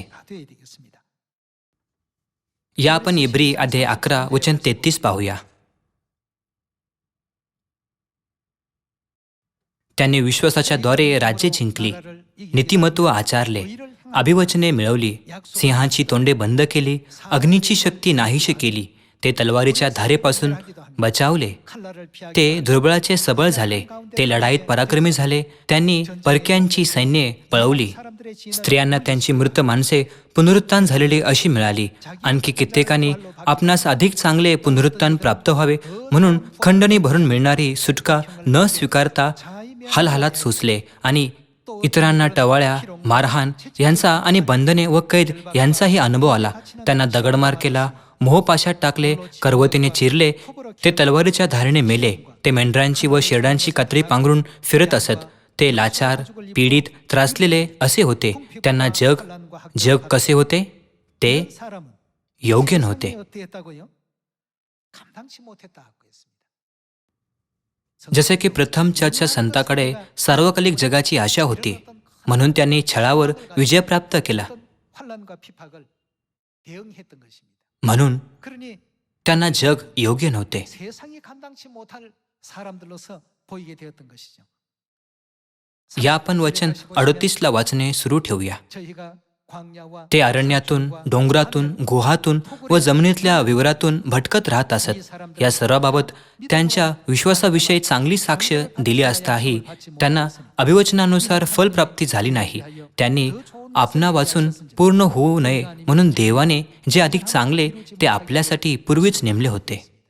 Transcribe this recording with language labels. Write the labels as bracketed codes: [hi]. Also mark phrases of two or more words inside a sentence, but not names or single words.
[ko] 다 되어야 되겠습니다. [mr] या आपण इब्री अध्याय 11 वचन 33 पाहूया. त्यांनी विश्वासाच्या द्वारे राज्ये जिंकली, नीतिमत्व आचारले, अभिवचने मिळवली, सिंहाची तोंडे बंद केली, अग्नीची शक्ती नाहीशी केली, ते तलवारीच्या धारेपासून बचावले, [ko] 칼날을 피하게 [mr] ते दुर्बळाचे सबळ झाले, ते लढाईत पराक्रमी झाले, त्यांनी परक्यांची सैन्ये पळवली, [ko] 사람들의 진을 [mr] स्त्रियांना त्यांची मृत माणसे पुनरुत्थान झालेली अशी मिळाली. आणखी कित्येकांनी आपणास अधिक चांगले पुनरुत्थान प्राप्त व्हावे म्हणून खंडणी भरून मिळणारी सुटका न स्वीकारता हालहालात सोसले आणि इतरांना टवाळ्या, मारहाण यांचा आणि बंधने व कैद यांचाही अनुभव आला. त्यांना दगडमार केला, मोहपाशात टाकले, करवतीने चिरले, ते तलवारीच्या धारेने मेले. ते मेंढरांची व शेरडांची कातडी पांघरून फिरत असत. ते लाचार, पीडित, त्रासलेले असे होते. त्यांना जग कसे होते ते [ko] 사람은 [mr] योग्य नव्हते. [ko] 세상이 어떻겠다고요? 감당치 못했다고 했습니다. [mr] जसे की प्रथम चर्चच्या संताकडे सार्वकालिक जगाची आशा होती, म्हणून त्यांनी छळावर विजय प्राप्त केला. [ko] 환란과 피팍을 대응했던 것입니다. [mr] म्हणून [ko] 그러니 [mr] त्यांना जग योग्य नव्हते. [ko] 세상이 감당치 못할 사람들로서 보이게 되었던 것이죠. [mr] या आपण वचन 38ला वाचणे सुरू ठेवूया. [ko] 저희가 광야와 [mr] ते अरण्यातून, डोंगरातून, गुहातून व जमिनीतल्या विवरातून भटकत राहत असत. या सर्वाबाबत त्यांच्या विश्वासाविषयी चांगली साक्ष दिली असताही त्यांना अभिवचनानुसार फलप्राप्ती झाली नाही. त्यांनी आपणा वाचून पूर्ण होऊ नये म्हणून देवाने जे अधिक चांगले ते आपल्यासाठी पूर्वीच नेमले होते.